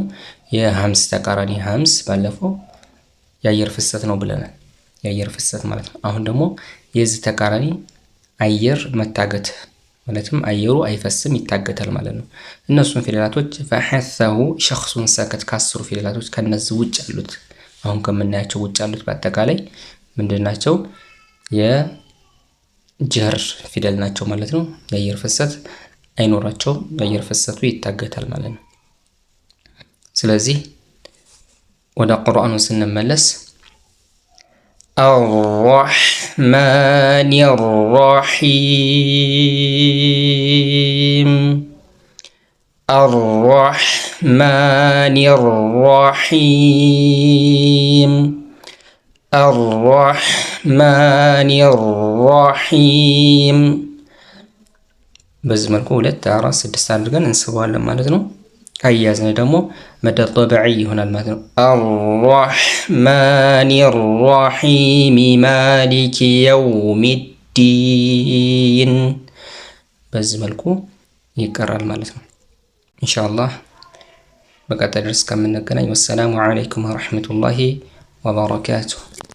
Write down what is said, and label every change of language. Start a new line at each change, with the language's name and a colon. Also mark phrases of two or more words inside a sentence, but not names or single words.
Amharic: የሐምስ ተቃራኒ። ሐምስ ባለፈው የአየር ፍሰት ነው ብለናል። የአየር ፍሰት ማለት ነው። አሁን ደግሞ የዚህ ተቃራኒ አየር መታገት ማለትም አየሩ አይፈስም ይታገታል ማለት ነው። እነሱን ፊደላቶች
Arabic: فحثه شخص سكت
Amharic: ካስሩ ፊደላቶች ከነዚህ ውጭ ያሉት አሁን ከምናያቸው ውጭ ያሉት በአጠቃላይ ምንድናቸው? የጀር ፊደል ናቸው ማለት ነው። የአየር ፍሰት አይኖራቸውም። የአየር ፍሰቱ ይታገታል ማለት ነው። ስለዚህ ወደ ቁርአኑ ስንመለስ الرحمن
Arabic: الرحيم الرحمن الرحيم الرحمن الرحيم
Amharic: በዚህ መልኩ
Arabic: 2 4
Amharic: 6 አድርገን እንስበዋለን ማለት ነው። ካያዝነ ደግሞ
Arabic: مد طبيعي
Amharic: ይሆናል ማለት ነው።
Arabic: الرحمن الرحيم مالك يوم الدين
Amharic: በዚህ መልኩ ይቀራል ማለት ነው። ኢንሻአላህ በቀጣይ ደርስ ከምንገናኝ
Arabic: والسلام عليكم ورحمة الله وبركاته።